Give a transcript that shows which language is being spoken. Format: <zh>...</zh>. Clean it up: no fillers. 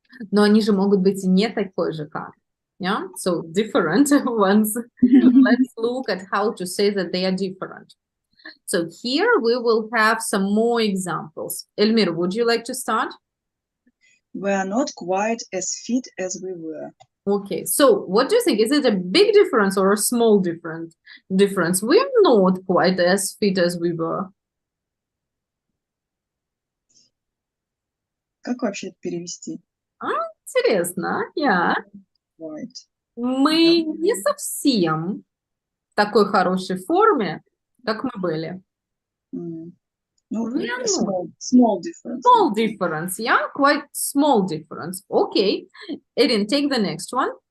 <ru>Но они же могут быть и не такой же, как.</ru> <en>Yeah? So different ones. Let's look at how to say that they are different. So here we will have some more examples. Elmir, would you like to start? We are not quite as fit as we were. Okay, so what do you think? Is it a big difference or a small difference? We're not quite as fit as we were.</en> <ru>Как вообще это перевести? Интересно, yeah.</ru> <en>Quite.</en> <ru>Мы не совсем в такой хорошей форме, как мы были. Ну,</ru> <en>We are not. small difference. Small difference, yeah, quite small difference. Okay, Erin, take the next one.</en>